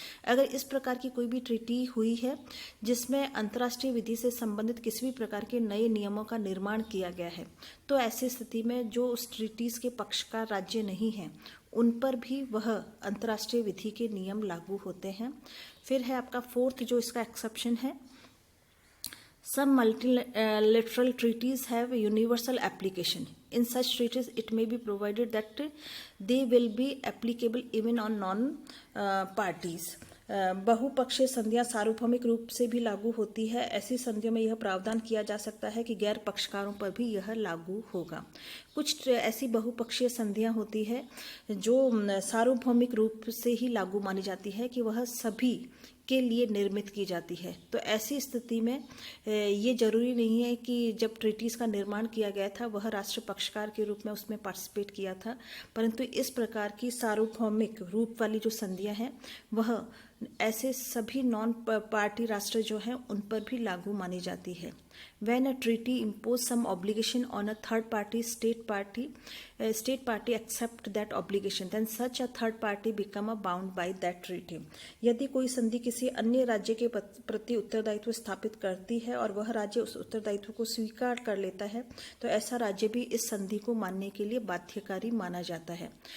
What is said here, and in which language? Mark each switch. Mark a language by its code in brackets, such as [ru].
[hi] अगर इस प्रकार की कोई भी ट्रीटी हुई है जिसमें अंतर्राष्ट्रीय विधि से संबंधित किसी भी प्रकार के नए नियमों का निर्माण किया गया है तो ऐसी स्थिति में जो उस ट्रीटीज के पक्षकार राज्य नहीं हैं उन पर भी वह अंतर्राष्ट्रीय विधि के नियम लागू होते हैं। फिर है आपका फोर्थ जो इसका एक्सेप्शन है [en] Some multilateral treaties have universal application. In such treaties, it may be provided that they will be applicable even on non-parties. [hi] बहुपक्षीय संधियां सार्वभौमिक रूप से भी लागू होती है। ऐसी संधियों में यह प्रावधान किया जा सकता है कि गैर पक्षकारों पर भी यह लागू होगा। कुछ ऐसी बहुपक्षीय संधियां होती है जो सार्वभौमिक रूप से ही लागू मानी जाती है कि वह सभी के लिए निर्मित की जाती है। तो ऐसी स्थिति में ये जरूरी नहीं है कि जब ट्रीटीज़ का निर्माण किया गया था वह राष्ट्र पक्षकार के रूप में उसमें पार्टिसिपेट किया था, परंतु इस प्रकार की सार्वभौमिक रूप वाली जो संधियां हैं वह ऐसे सभी नॉन पार्टी राष्ट्र जो हैं उन पर भी लागू मानी जाती है। [en] When a treaty impose some obligation on a third party, state party accept that obligation, then such a third party become a bound by that treaty. [hi] यदि कोई संधि किसी अन्य राज्य के प्रति उत्तरदायित्व स्थापित करती है और वह राज्य उस उत्तरदायित्व को स्वीकार कर लेता है तो ऐसा राज्य भी इस संधि को मानने के लिए बाध्यकारी माना जाता है।